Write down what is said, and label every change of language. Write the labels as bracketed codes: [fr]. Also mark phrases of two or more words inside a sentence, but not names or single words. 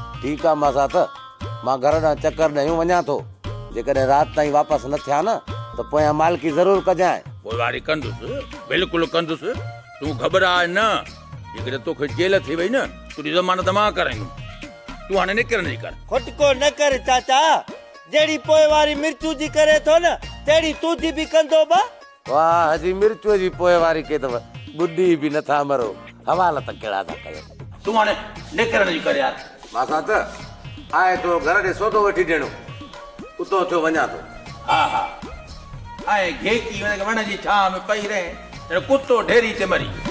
[sd] ठीकु आहे मासा त मां घर ॾांहुं चकर ॾेयूं वञा थो जेकॾहिं राति ताईं वापसि न थिया न त पोयां मालकी ज़रूरु कजांइ। पोइवारी कंदुसि बिल्कुलु कंदुसि तूं घबराए न जेकॾहिं तोखे जेल थी वई न तुंहिंजी ज़मानत मां कराईंदुमि तूं हाणे निकिरण जी कर। खुटको न कर चाचा जहिड़ी पोइवारी मिर्चू जी करे थो न तहिड़ी तुंहिंजी बि कंदो बा। वाह हजी मिर्चूअ जी पोइवारी के अथव ॿुडी बि नथा मरो हवाला त कहिड़ा था कयो। तूं हाणे निकिरण जी कर यार। मासा त आए तो घर ॾे सौदो वठी ॾियणो उतो थियो वञा थो। हा हा ऐं घेकी वण जी छांव में पई रहे कुतो ढेरी ते मरी।